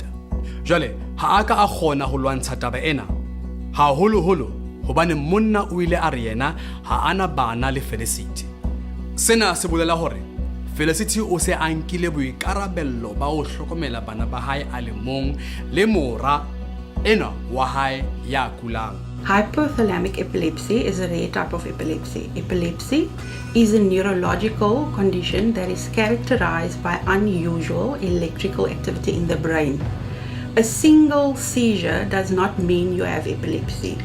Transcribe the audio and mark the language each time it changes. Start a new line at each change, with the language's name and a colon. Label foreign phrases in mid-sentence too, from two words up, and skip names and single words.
Southern Sotho: Jwale ha a ka a kgona go lwantsha taba ena haholoholo hobane monna o ile a re yena ha ana bana le Felicity. Sena se bolela hore Felicity o se a nkile boikarabello ba ho hlokomela bana ba hae a le mong le mora ena wa hae ya kulang.
English: Hypothalamic epilepsy is a rare type of epilepsy. Epilepsy is a neurological condition that is characterized by unusual electrical activity in the brain. A single seizure does not mean you have epilepsy.